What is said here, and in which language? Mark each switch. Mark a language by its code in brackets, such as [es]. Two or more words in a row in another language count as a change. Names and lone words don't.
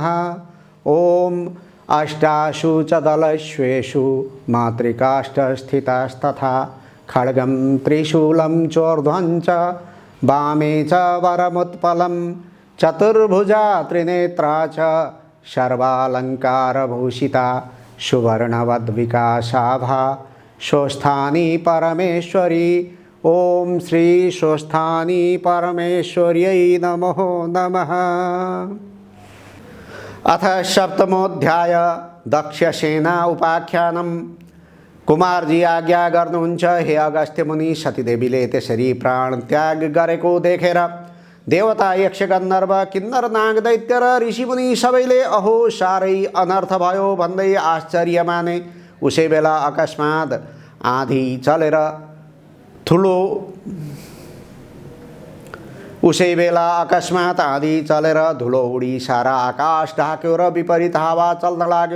[sa] ओम अष्टासु च दलश्वेषु मातृकाष्ठस्थितास्तथा खड्गं त्रिशूलं चोर्ध्वं च वामे च वरमुत्पलं चतुर्भुजा त्रिनेत्रा च सर्वालङ्कारभूषिता सुवर्णवद्विकासाभा स्वस्थानी परमेश्वरी। ओम श्री स्वस्थानी परमेश्वर्यै नमो नमः। अथ सप्तमोऽध्याय दक्षसेना उपाख्यानम्। [ne] कुमारजी आज्ञा गर्नुहुन्छ हे अगस्त्य मुनि। सतीदेवीले त्यसरी प्राण त्याग गरेको देखेर देवता यक्ष गन्धर्व किन्नर नाग दैत्य र ऋषिमुनि सबैले अहो साह्रै अनर्थ भयो भन्दै आश्चर्य माने। उसै बेला अकस्मात आँधी चलेर धुलो उडी सारा आकाश ढाक्यो र विपरीत हावा चल्न लाग्यो।